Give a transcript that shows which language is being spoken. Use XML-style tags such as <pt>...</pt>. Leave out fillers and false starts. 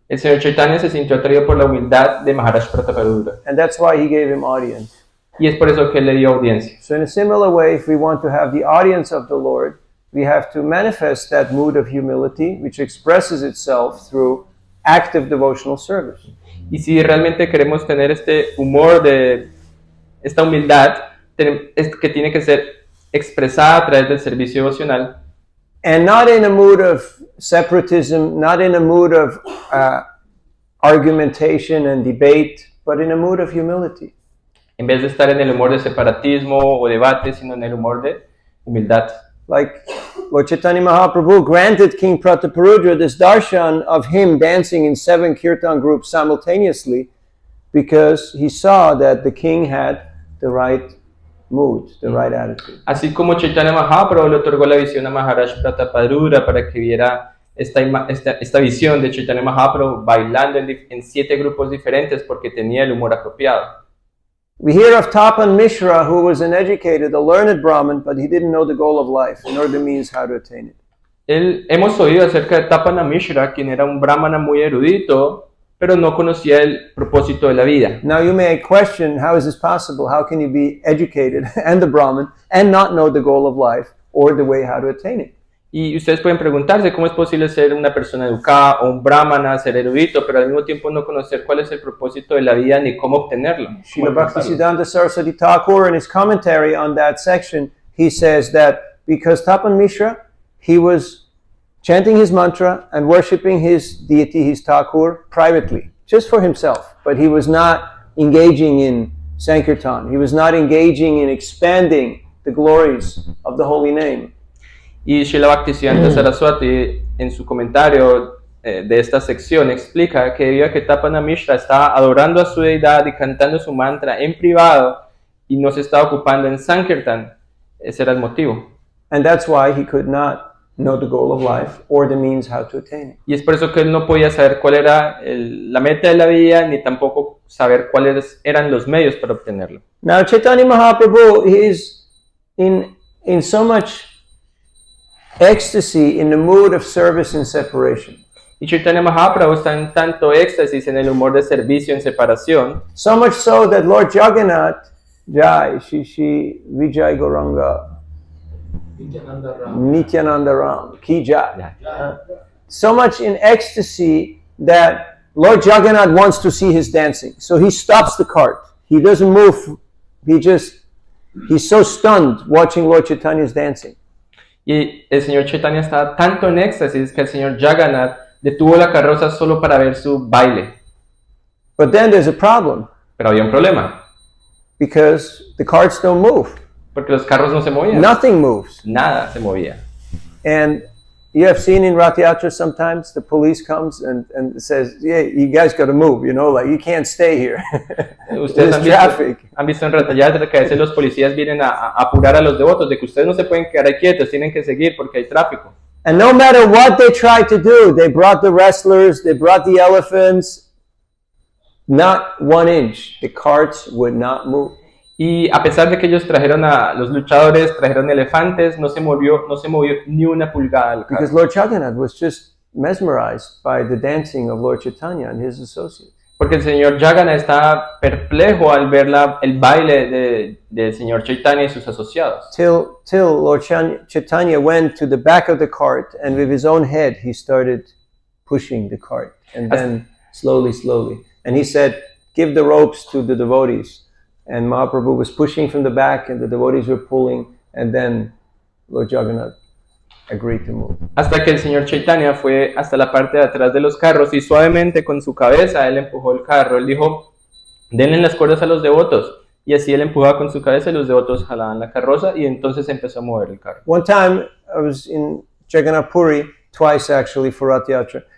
<es>El señor Chaitanya se sintió atraído por la humildad de Maharaj Prataparudra,</es> <en>and that's why he gave him audience.</en> <es>y es por eso que él le dio audiencia.</es> <en>So in a similar way, if we want to have the audience of the Lord, we have to manifest that mood of humility, which expresses itself through active devotional service.</en> <es>Y si realmente queremos tener este humor de esta humildad, es que tiene que ser expresada a través del servicio devocional,</es> <en>And not in a mood of separatism, not in a mood of argumentation and debate, but in a mood of humility.</en> <es>en vez de estar en el humor de separatismo o debate, sino en el humor de humildad.</es> <en>Like Lord Chaitanya Mahaprabhu granted King Prataparudra this darshan of him dancing in 7 kirtan groups simultaneously because he saw that the king had the right mood, the right attitude.</en> <es>Así como Chaitanya Mahaprabhu le otorgó la visión a Maharaj Prataparudra para que viera esta visión de Chaitanya Mahaprabhu bailando en 7 grupos diferentes porque tenía el humor apropiado.</es> <en>We hear of Tapan Mishra, who was an educated, a learned Brahmin, but he didn't know the goal of life, nor the means how to attain it.</en> <es>Hemos oído acerca de Tapana Mishra, quien era un brahmana muy erudito, pero no conocía el propósito de la vida.</es> <en>Now you may question, how is this possible? How can you be educated and a Brahmin and not know the goal of life or the way how to attain it?</en> <es>Y ustedes pueden preguntarse cómo es posible ser una persona educada o un brahmana, ser erudito, pero al mismo tiempo no conocer cuál es el propósito de la vida ni cómo obtenerlo.</es> <en>Srila Bhaktisiddhanta Saraswati Thakur, in his commentary on that section, he says that because Tapan Mishra, he was chanting his mantra and worshipping his deity, his Thakur, privately, just for himself. But he was not engaging in Sankirtan. He was not engaging in expanding the glories of the holy name.</en> <es>Y Srila Bhaktisiddhanta Saraswati, en su comentario de esta sección, explica que debido a que Tapana Mishra estaba adorando a su deidad y cantando su mantra en privado y no se estaba ocupando en Sankirtan, ese era el motivo.</es> <en>And that's why he could not know the goal of life or the means how to attain it.</en> <es>Y es por eso que él no podía saber cuál era la meta de la vida, ni tampoco saber cuáles eran los medios para obtenerlo.</es> <en>Now Chaitanya Mahaprabhu is in so much ecstasy in the mood of service and separation.</en> <es>Y Chaitanya Mahaprabhu está en tanto éxtasis en el humor de servicio en separación,</es> <en>So much so that Lord Jagannath, Jai, Shishi, Vijay Gauranga, Nityananda Ram, Ki Jai. So much in ecstasy that Lord Jagannath wants to see his dancing. So he stops the cart. He doesn't move. He's so stunned watching Lord Chaitanya's dancing.</en> <es>y el señor Chaitanya estaba tanto en éxtasis que el señor Jagannath detuvo la carroza solo para ver su baile.</es> <en>But then there's a problem</en> <es>Pero había un problema,</es> <en>because the carts don't move.</en> <es>porque los carros no se movían.</es> <en>Nothing moves.</en> <es>Nada se movía.</es> <en>And you have seen in Rath Yatra sometimes the police comes and says, yeah, you guys got to move, you know, like you can't stay here.</en> <es>Ustedes</es> <en>There's traffic.</en> <es>han visto en Rath Yatra que a veces los policías vienen a apurar a los devotos de que ustedes no se pueden quedar ahí quietos, tienen que seguir porque hay tráfico.</es> <en>And no matter what they tried to do, they brought the wrestlers, they brought the elephants, not 1 inch. The carts would not move.</en> <es>Y a pesar de que ellos trajeron a los luchadores, trajeron elefantes, no se movió ni una pulgada el carro.</es> <en>Because Lord Jagannath was just mesmerized by the dancing of Lord Chaitanya and his associates.</en> <es>Porque el señor Jagannath estaba perplejo al ver el baile del señor Chaitanya y sus asociados.</es> <en>Till Lord Chaitanya went to the back of the cart and with his own head he started pushing the cart. And then slowly. And he said, give the ropes to the devotees. And Mahaprabhu was pushing from the back and the devotees were pulling. And then Lord Jagannath agreed to move.</en> <es>Hasta que el señor Chaitanya fue hasta la parte de atrás de los carros y suavemente con su cabeza él empujó el carro. Él dijo, denle las cuerdas a los devotos. Y así él empujaba con su cabeza y los devotos jalaban la carroza y entonces empezó a mover el carro.</es> <en>One time, I was in Jagannath Puri, twice actually for Rath Yatra.</en>